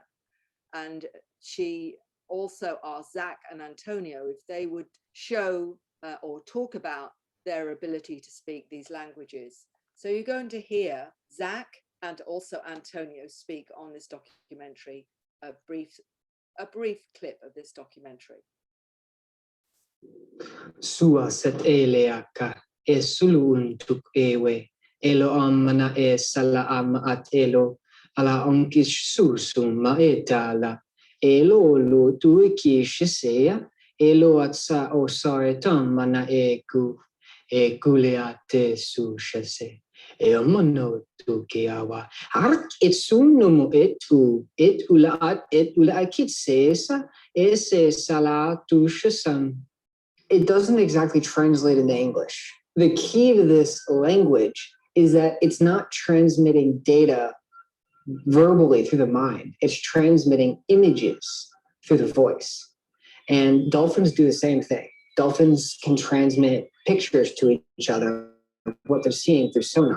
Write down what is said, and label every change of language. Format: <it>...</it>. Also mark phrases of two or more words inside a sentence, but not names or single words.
<en>And she also asked Zach and Antonio if they would show or talk about their ability to speak these languages. So you're going to hear Zach and also Antonio speak on this documentary, a brief clip of this documentary. Sua set eleaka e sulu untuk ewe elo amana e sala ama at elo ala onkish susuma e tala elo lo tu ki shisea elo at sa o saretam mana e kuleate su shese e mono tu kiawa ark et sunumu et ula akit sesa ese sala tu shesam. It doesn't exactly translate into English. The key to this language is that it's not transmitting data verbally through the mind. It's transmitting images through the voice. And dolphins do the same thing. Dolphins can transmit pictures to each other, what they're seeing through sonar.</en>